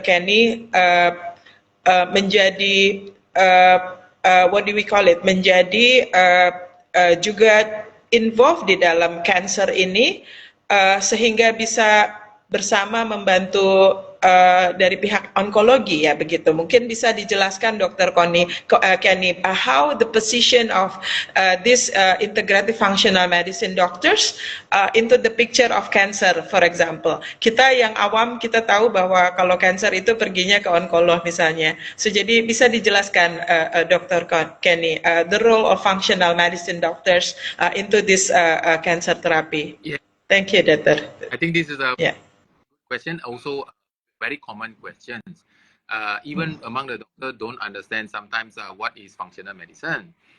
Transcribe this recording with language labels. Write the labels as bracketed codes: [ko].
[id] Kenny menjadi [en] what do we call it, [id] menjadi juga involved di dalam cancer ini, sehingga bisa bersama membantu dari pihak onkologi ya, begitu. Mungkin bisa dijelaskan Dr. [en] Kenny, how the position of this integrative functional medicine doctors into the picture of cancer, for example. [id] Kita yang awam kita tahu bahwa kalau cancer itu perginya ke onkolog misalnya. So jadi bisa dijelaskan Dr. [en] Kenny, the role of functional medicine doctors into this cancer therapy. Yeah. Thank you, Doctor. I think this is a question, also very common questions. Even among the doctor don't understand sometimes what is functional medicine.